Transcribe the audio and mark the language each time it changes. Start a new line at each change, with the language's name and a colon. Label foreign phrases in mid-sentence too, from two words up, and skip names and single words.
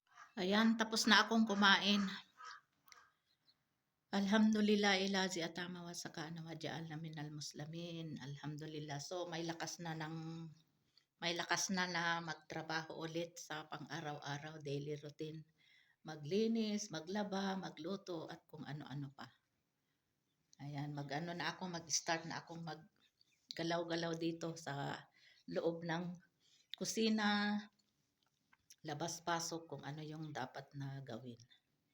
Filipino: Ayan, tapos na akong kumain.
Arabic: الحمد لله الذي أطعمنا وسقانا وجعلنا من المسلمين.
Filipino: Alhamdulillah. So may lakas na magtrabaho ulit sa pang-araw-araw
English: daily routine.
Filipino: Maglinis, maglaba, magluto at kung ano-ano pa. Ayan, mag-ano na ako, mag-start na akong maggalaw-galaw dito sa loob ng kusina, labas-pasok kung ano yung dapat na gawin.